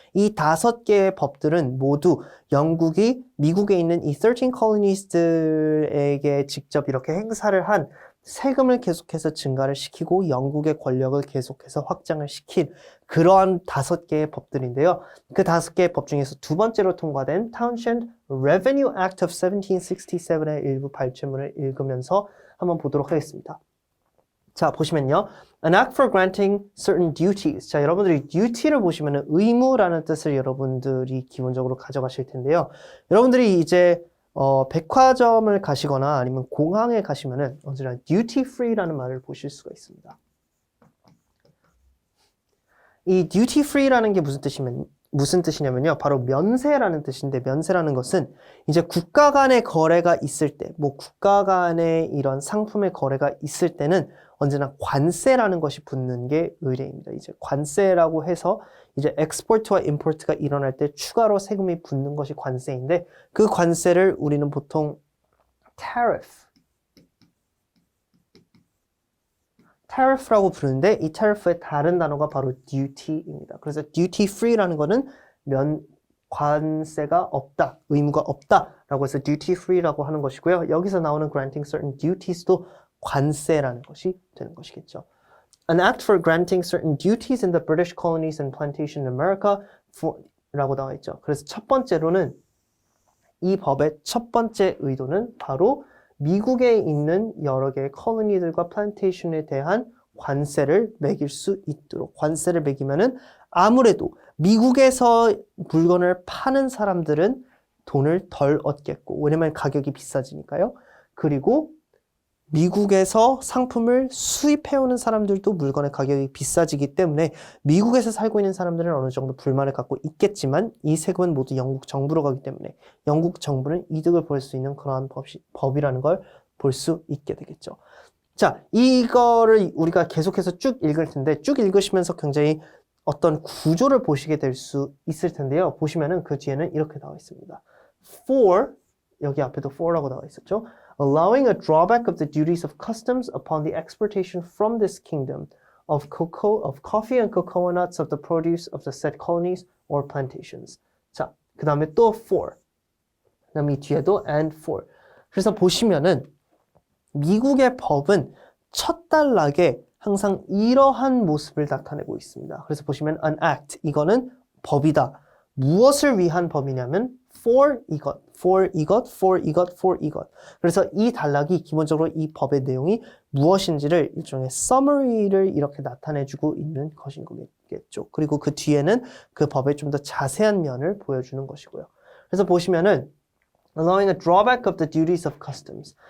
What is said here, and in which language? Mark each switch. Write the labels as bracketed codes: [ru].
[ko] 이 5개의 법들은 모두 영국이 미국에 있는 이 13 colonies들에게 직접 이렇게 행사를 한 세금을 계속해서 증가를 시키고 영국의 권력을 계속해서 확장을 시킨 그러한 5개의 법들인데요. 그 5개의 법 중에서 두 번째로 통과된 Townshend Revenue Act of 1767의 일부 발췌문을 읽으면서 한번 보도록 하겠습니다. 자, 보시면요. [en] An act for granting certain duties. [ko] 자, 여러분들이 duty를 보시면은 의무라는 뜻을 여러분들이 기본적으로 가져가실 텐데요. 여러분들이 이제 백화점을 가시거나 아니면 공항에 가시면은 언제나 duty free라는 말을 보실 수가 있습니다. 이 duty free라는 게 무슨 뜻이냐면요. 바로 면세라는 뜻인데 면세라는 것은 이제 국가 간의 거래가 있을 때, 뭐 국가 간의 이런 상품의 거래가 있을 때는 언제나 관세라는 것이 붙는 게 의례입니다. 이제 관세라고 해서 이제 엑스포트와 임포트가 일어날 때 추가로 세금이 붙는 것이 관세인데 그 관세를 우리는 보통 tariff라고 부르는데 이 tariff의 다른 단어가 바로 duty입니다. 그래서 duty free라는 거는 관세가 없다, 의무가 없다라고 해서 duty free라고 하는 것이고요. 여기서 나오는 [en] granting certain duties [ko] 도 관세라는 것이 되는 것이겠죠. [en] An act for granting certain duties in the British colonies and plantation in America [ko] 라고 나와 있죠. 그래서 첫 번째로는 이 법의 첫 번째 의도는 바로 미국에 있는 여러 개의 콜로니들과 플랜테이션에 대한 관세를 매길 수 있도록 관세를 매기면은 아무래도 미국에서 물건을 파는 사람들은 돈을 덜 얻겠고 왜냐면 가격이 비싸지니까요. 그리고 미국에서 상품을 수입해오는 사람들도 물건의 가격이 비싸지기 때문에 미국에서 살고 있는 사람들은 어느 정도 불만을 갖고 있겠지만 이 세금은 모두 영국 정부로 가기 때문에 영국 정부는 이득을 볼 수 있는 그러한 법이라는 걸 볼 수 있게 되겠죠. 자, 이거를 우리가 계속해서 쭉 읽을 텐데 쭉 읽으시면서 굉장히 어떤 구조를 보시게 될 수 있을 텐데요. 보시면은 그 뒤에는 이렇게 나와 있습니다. For, 여기 앞에도 for라고 나와 있었죠. [en] Allowing a drawback of the duties of customs upon the exportation from this kingdom of coffee and cocoa nuts of the produce of the said colonies or plantations. [ko] 자, 그 다음에 또 for. 그 다음에 이 뒤에도 and for. 그래서 보시면은 미국의 법은 첫 단락에 항상 이러한 모습을 나타내고 있습니다. 그래서 보시면 an act, 이거는 법이다. 무엇을 위한 법이냐면 for 이것, for 이것, for 이것, for 이것. 그래서 이 단락이 기본적으로 이 법의 내용이 무엇인지를 일종의 summary를 이렇게 나타내주고 있는 것인 거겠죠. 그리고 그 뒤에는 그 법의 좀 더 자세한 면을 보여주는 것이고요. 그래서 보시면은 [en] allowing a drawback of the duties of customs.